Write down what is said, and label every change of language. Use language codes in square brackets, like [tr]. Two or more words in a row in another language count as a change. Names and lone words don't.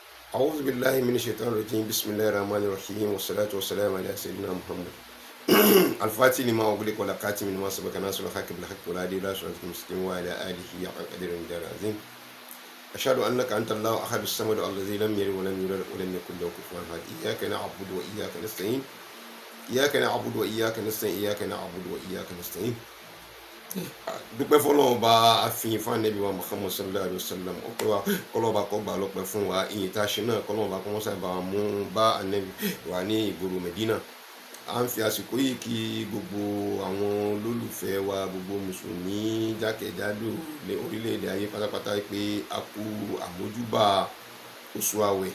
[ar] أعوذ بالله من الشيطان الرجيم بسم الله الرحمن الرحيم والصلاة والسلام على سيدنا محمد الفاتح لما أغلق والخاتم لما سبق ناصر الحق بالحق والهادي إلى صراط المستقيم وعلى آله حق قدره ومقداره العظيم أشهد أنك أنت الله أحد الصمد الذي لم يلد ولم يولد ولم يكن له كفوا أحد إياك نعبد وإياك نستعين إياك نعبد وإياك نستعين إياك نعبد وإياك نستعين [yo] dúpẹ́ fọ́lọ́run bá àfihàn fún Ànábì wa Muhammad [ar] صلى الله عليه وسلم [yo] ọpẹ́ wa kọ́lọ́run bá kó gbà lọ́pẹ́ fún wa ìyìn tá a ṣe náà kọ́lọ́run bá kó wọ́n sábà mú bá Ànábì wa ní ìgboro Medina. À ń fi àsìkò yìí kí gbogbo àwọn olólùfẹ́ wa gbogbo mùsùlùmí jákèjádò orílẹ̀-èdè ayé pátápátá pé a kú àmójúbà oṣù àwẹ̀.